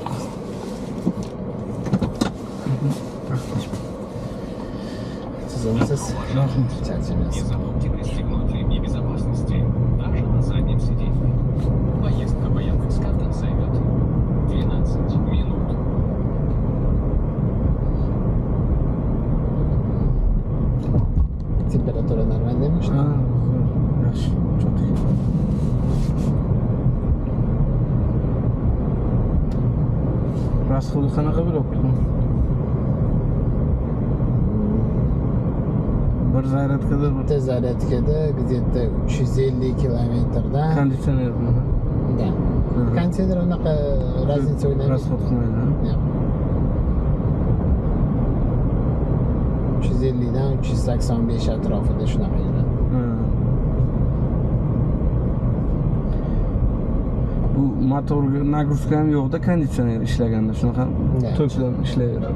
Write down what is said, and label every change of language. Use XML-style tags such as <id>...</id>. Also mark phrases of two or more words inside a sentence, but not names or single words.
<uz>Sizimsiz?</uz> <ru>Не забудьте пристегнуть ремни безопасности, даже на заднем сиденье. Поездка по Яндекс.Картам займет 12 минут.</ru> <tr>Temperatura normal demiş. Yaxshi, çok iyi.</tr> <uz>Rasxodi qanaqa bo'lyapti? Bir zaryadkada Bitta zaryadkada где-то 350 kilometrdan konditsionermi? da. Konditsioner unaqa razница o'ynamaydi. Rasxod qilmaydi. 350 dan 385 atrofida shunaqa yuradi. Bu motorga nagruska ham yo'qda, konditsioner ishlaganda shunaqa to'klar ishlayveradi.</uz>